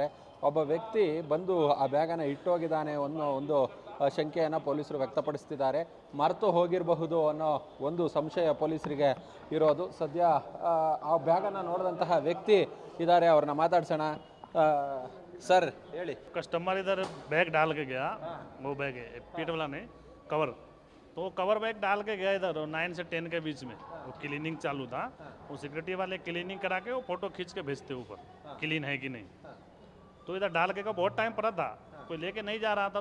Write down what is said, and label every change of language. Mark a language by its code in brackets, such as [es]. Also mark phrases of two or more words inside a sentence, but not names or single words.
[kn] ಒಬ್ಬ ವ್ಯಕ್ತಿ ಬಂದು ಆ ಬ್ಯಾಗನ್ನು ಇಟ್ಟೋಗಿದ್ದಾನೆ ಅನ್ನೋ ಒಂದು ಶಂಕೆಯನ್ನು ಪೊಲೀಸರು ವ್ಯಕ್ತಪಡಿಸ್ತಿದ್ದಾರೆ. ಮರೆತು ಹೋಗಿರಬಹುದು ಅನ್ನೋ ಒಂದು ಸಂಶಯ ಪೊಲೀಸರಿಗೆ ಇರೋದು. ಸದ್ಯ ಆ ಬ್ಯಾಗನ್ನು ನೋಡಿದಂತಹ ವ್ಯಕ್ತಿ ಇದ್ದಾರೆ, ಅವ್ರನ್ನ ಮಾತಾಡ್ಸೋಣ. सर ಹೇಳಿ. [hi] कस्टमर इधर बैग डाल के गया, वो बैग है पीठ वाला नहीं, कवर, तो कवर बैग डाल के गया इधर 9 से 10 के बीच में. वो क्लीनिंग चालू था, वो सिक्योरिटी वाले क्लीनिंग करा के वो फोटो खींच के भेजते ऊपर क्लीन है कि नहीं. तो इधर डाल के का बहुत टाइम पड़ा था, कोई लेके नहीं जा रहा था.